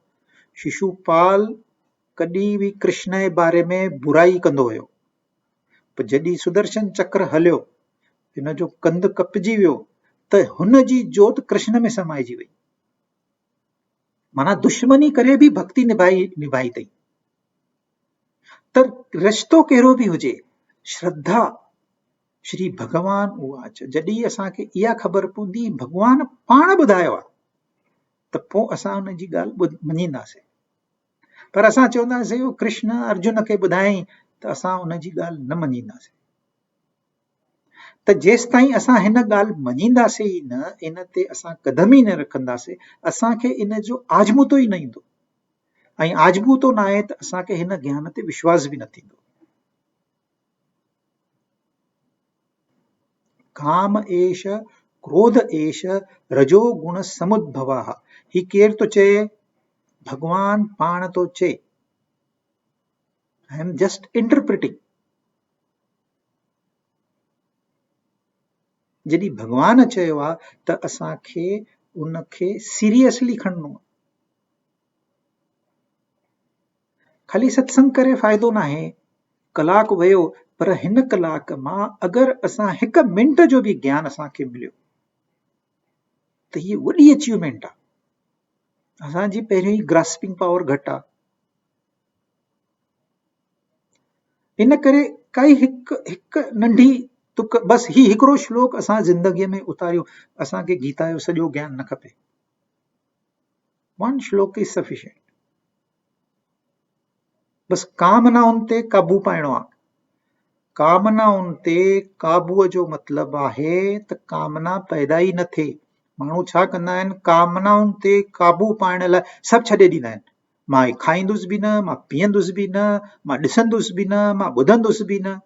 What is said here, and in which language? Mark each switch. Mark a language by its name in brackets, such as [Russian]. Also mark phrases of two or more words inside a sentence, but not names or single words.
[Sindhi] शिशुपाल कॾहिं बि कृष्ण जे बारे में बुराई कंदो हुयो, पर जॾहिं सुदर्शन चक्र हलियो, हिन जो कंध कपजी वियो, त हुन जी जोत कृष्ण में समाइजी वई। माना दुश्मनी करे बि भक्ति निभाई अथई। त रिश्तो कहिड़ो बि हुजे, [Sanskrit] श्रद्धा, श्री भगवान उवाच। [Sindhi] जॾहिं असांखे इहा ख़बर पवंदी भगवान पाण ॿुधायो आहे, त पोइ असां हुन जी ॻाल्हि मञींदासीं। पर असां चवंदासीं कृष्ण अर्जुन खे ॿुधायईं, त असां हुन जी ॻाल्हि न मञींदासीं। त जेसि ताईं असां हिन ॻाल्हि मञींदासीं ई न, इन ते असां कदम ई न रखंदासीं, असांखे इन जो आजमूतो ई न ईंदो। ऐं आजमूतो न आहे त असांखे हिन ज्ञान ते विश्वास बि न थींदो। [Sanskrit] काम एष, क्रोध एष, रजो गुण समुद्भवः। [Sindhi] ही केर तो चए, भगवान पाण तो चए। [English] I am just interpreting. [Sindhi] जॾहिं भगवान चयो आहे त असांखे उनखे सीरियसली खणणो आहे। खाली सत्संग करे फ़ाइदो नाहे, कलाक वियो, पर हिन कलाक मां अगरि असां 1 मिंट जो बि ज्ञान असांखे मिलियो त हीअ वॾी अचीवमेंट आहे। असांजी पहिरियों ई [English] grasping power [Sindhi] घटि आहे। इन करे काई हिकु नंढी तुक, बसि ही हिकिड़ो श्लोक असां ज़िंदगीअ में उतारियो, असांखे गीता जो सॼो ज्ञान न खपे। [English] 1 श्लोक is sufficient. [Sindhi] बसि कामनाउनि ते काबू पाइणो आहे। कामनाउनि ते काबूअ जो मतिलबु आहे त कामना पैदा ई न थिए। माण्हू छा कंदा आहिनि, कामनाउनि ते काबू पाइण लाइ सभु छॾे ॾींदा आहिनि। मां खाईंदुसि बि न, मां पीअंदुसि बि न, मां ॾिसंदुसि बि न, मां ॿुधंदुसि बि न।